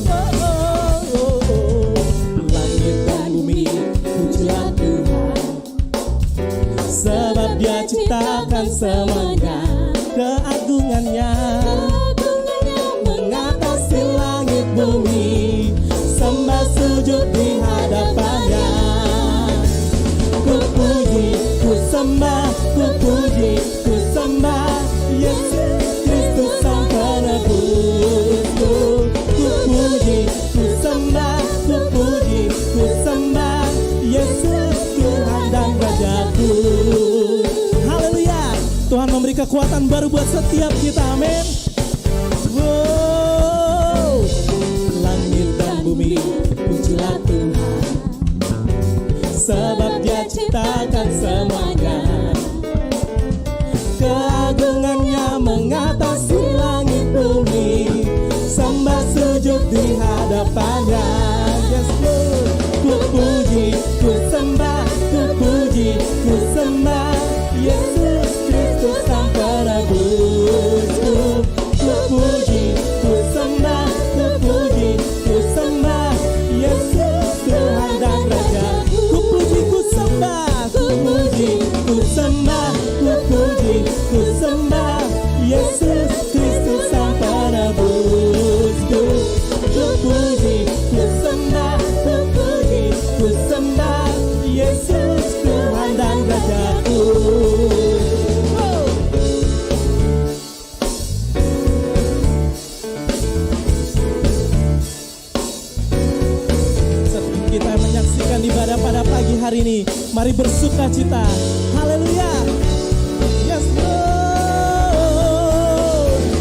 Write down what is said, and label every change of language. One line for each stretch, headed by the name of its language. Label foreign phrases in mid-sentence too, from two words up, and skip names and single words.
Indonesian: Langit dan bumi pujilah Tuhan, sebab Dia ciptakan semuanya. Keagungannya mengatasi langit bumi. Sembah sujud di hadapannya. Ku puji, ku sembah, ku puji, ku sembah Yesus Kristus Sang Penebusku. Ku puji, ku sembah, ku puji, ku sembah Yesus Tuhan dan Rajaku. Haleluya. Tuhan memberi kekuatan baru buat setiap kita, amin. Wow. Langit dan bumi pujilah Tuhan, sebab Dia ciptakan semuanya. Keagungannya mengatasi langit bumi. Sembah sujud di hadapannya.
English: Yes Lord.
Indonesian: Ku puji, ku sembah, ku puji, ku sembah Yesus Kristus Sang Penebusku. Ku puji, ku sembah, ku puji, ku sembah Yesus Tuhan dan Raja. Ku puji, ku sembah, ku puji, ku sembah, ku puji, ku sembah Yesus Kristus Sang Penebusku. Ku puji, ku sembah, ku puji, ku sembah Yesus Tuhan dan Rajaku. Kita menyaksikan ibadah pada pagi hari ini. Mari bersuka cita. Haleluya.
English: Yes Lord.